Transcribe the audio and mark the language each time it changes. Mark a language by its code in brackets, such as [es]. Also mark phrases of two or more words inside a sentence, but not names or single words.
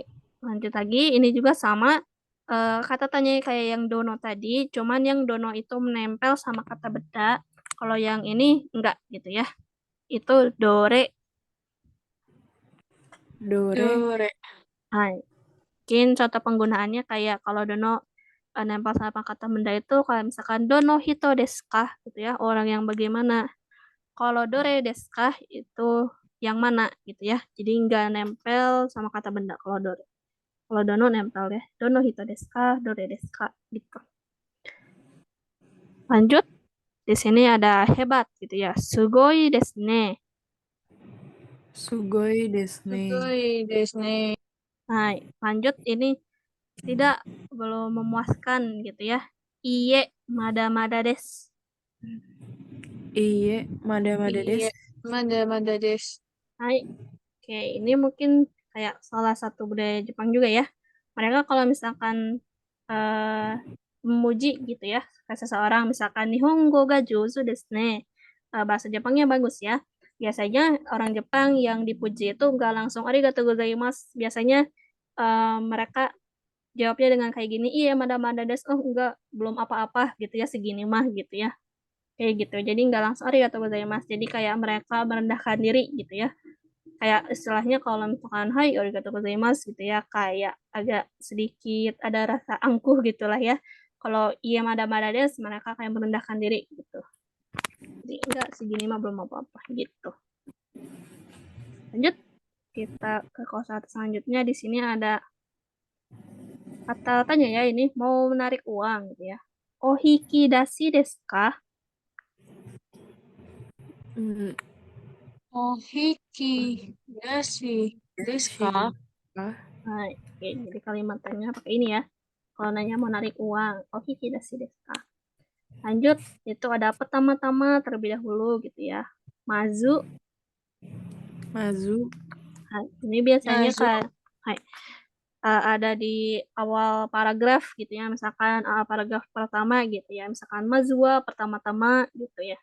[id] Lanjut lagi, ini juga sama kata tanya kayak yang dono tadi, cuman yang dono itu menempel sama kata beda. Kalau yang ini enggak gitu ya. Itu dore. Dore. Dore. Hai. Mungkin contoh penggunaannya kayak kalau dono nempel sama kata benda itu kalau misalkan [ja] どの人ですか [id] gitu ya, orang yang bagaimana. Kalau [ja] どれですか [id] itu yang mana gitu ya. Jadi enggak nempel sama kata benda kalau dore. Kalau dono nempel ya. [ja] どの人ですか、どれですか [id] gitu. Lanjut. Di sini ada hebat gitu ya. [ja] すごいですね. すごいですね. すごいですね. [id] Nah, lanjut ini tidak, belum memuaskan gitu ya. [ja] いいえまだです. いいえ、まだ [id] Iya, [ja] desu. まだです. Hai. [id] Oke, ini mungkin kayak salah satu budaya Jepang juga ya. Mereka kalau misalkan eh, memuji gitu ya ke seseorang, misalkan [ja] 日本語が上手ですね. [id] Bahasa Jepangnya bagus ya. Biasanya orang Jepang yang dipuji itu nggak langsung [ja] ありがとうございます. [id] Biasanya mereka jawabnya dengan kayak gini, [ja] いやまだです, [id] oh enggak, belum apa-apa gitu ya, segini mah gitu ya. Kayak gitu. Jadi nggak langsung [ja] ありがとうございます. [id] Jadi kayak mereka merendahkan diri gitu ya. Kayak istilahnya kalau misalkan [ja] はいありがとうございます [id] gitu ya, kayak agak sedikit ada rasa angkuh gitulah ya. Kalau [ja] いやまだです, [id] mereka kayak merendahkan diri gitu. Jadi enggak, segini mah belum apa-apa gitu. Lanjut, kita ke kosa selanjutnya. Di sini ada kata tanya ya, ini mau menarik uang gitu ya. [ja] お引き出しですか? Hmm, お引き出しですか? ah, [id] Nah, oke, jadi kalimatnya pakai ini ya. Kalau nanya mau narik uang, [ja] お引き出しですか? [id] Lanjut, itu ada pertama-tama terlebih dahulu gitu ya. Mazu, mazu, nah, ini biasanya Mazu, kan ada di awal paragraf gitu ya. Misalkan paragraf pertama gitu ya. Misalkan mazua pertama-tama gitu ya.